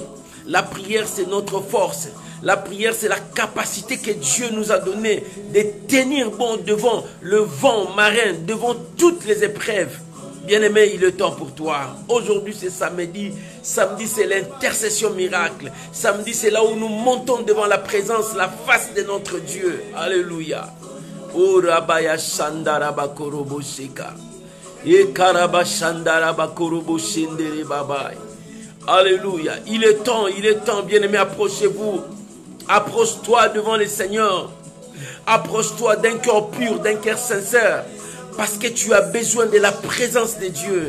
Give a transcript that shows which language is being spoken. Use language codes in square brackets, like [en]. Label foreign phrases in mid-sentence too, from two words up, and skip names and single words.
[fr] La prière, c'est notre force. La prière, c'est la capacité que Dieu nous a donnée de tenir bon devant le vent marin, devant toutes les épreuves. Bien-aimé, il est temps pour toi. Aujourd'hui, c'est samedi. Samedi, c'est l'intercession miracle. Samedi, c'est là où nous montons devant la présence, la face de notre Dieu. Alléluia. Oh, Rabaya Shandaraba Korobo Sheka. Et Karaba Shandaraba Korobo Shendere Babai. Alléluia. Il est temps, bien-aimé, approchez-vous. Approche-toi devant le Seigneur. Approche-toi d'un cœur pur, d'un cœur sincère. Parce que tu as besoin de la présence de Dieu.